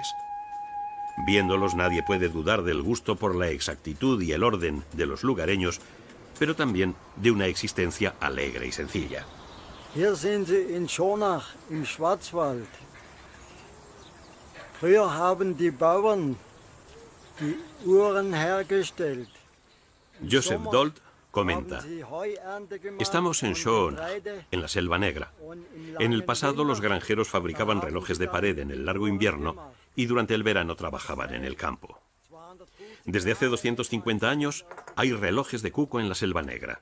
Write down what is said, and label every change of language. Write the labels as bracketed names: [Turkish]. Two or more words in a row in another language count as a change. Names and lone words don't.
[Spanish] Viéndolos nadie puede dudar del gusto por la exactitud y el orden de los lugareños, pero también de una existencia alegre y sencilla. [German] Hier sind Sie in Schonach, im Schwarzwald. Früher haben die Bauern die Uhren hergestellt. [Spanish] Joseph Dold comenta: estamos en Schonach, en la Selva Negra. En el pasado los granjeros fabricaban relojes de pared en el largo invierno y durante el verano trabajaban en el campo. Desde hace 250 años hay relojes de cuco en la Selva Negra.